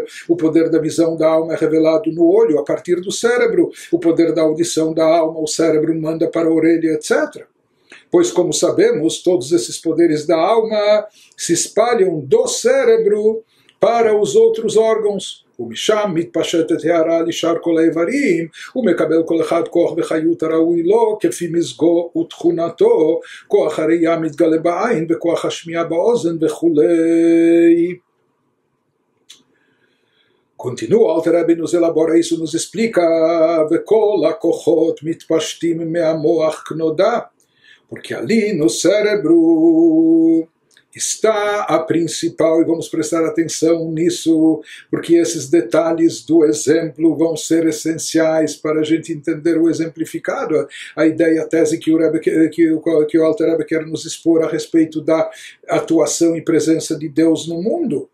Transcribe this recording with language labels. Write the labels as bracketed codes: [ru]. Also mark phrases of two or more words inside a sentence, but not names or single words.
[pt] O poder da visão da alma é revelado no olho, a partir do cérebro. O poder da audição da alma, o cérebro manda para a orelha, etc. Pois, como sabemos, todos esses poderes da alma se espalham do cérebro para os outros órgãos. [he] ומשם מתפשטת הערה לשאר כל האיברים, ומקבל כל אחד כוח וחיות הראוי לו, כפי מזגו ותכונתו, כוח הראייה מתגלה בעין, וכוח השמיעה באוזן וכולי. [pt] Continua, Alter Rebbe nos elabora isso, nos explica, [he] וכל הכוחות מתפשטים מהמוח כנודע, [pt] porque ali no cérebro está a principal, e vamos prestar atenção nisso, porque esses detalhes do exemplo vão ser essenciais para a gente entender o exemplificado, a ideia, a tese que o Alter Rebbe quer nos expor a respeito da atuação e presença de Deus no mundo.